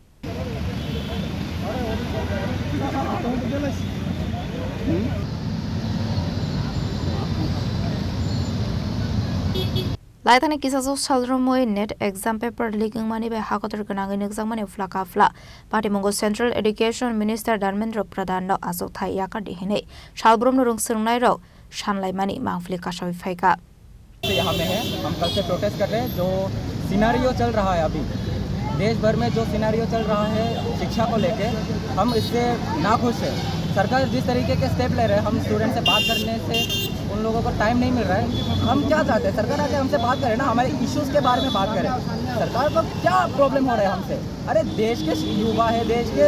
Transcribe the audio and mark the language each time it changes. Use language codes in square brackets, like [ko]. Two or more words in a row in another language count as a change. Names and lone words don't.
[trp] Laitane kisaso salromoi net [en] exam paper leaking [trp] mani be hakotor ganangin exam mani flaka fla party mongo [en] Central Education Minister [trp] Dharmendra Pradhan no achuk thaya ka dihine shalbrom no rungsrang nai ro shanlai mani mangfli ka shawi faika [hi] यहाँ में है हम कल से प्रोटेस्ट कर रहे हैं जो सिनेरियो चल रहा है अभी देश भर में जो सिनेरियो चल रहा है शिक्षा को लेके हम इससे नाखुश हैं सरकार जिस तरीके के स्टेप ले रहे हैं हम स्टूडेंट से बात करने से उन लोगों को टाइम नहीं मिल रहा है हम क्या चाहते हैं सरकार आके हमसे बात करे ना हमारे इश्यूज़ के बारे में बात करें सरकार को क्या प्रॉब्लम हो रहा है हमसे अरे देश के युवा है देश के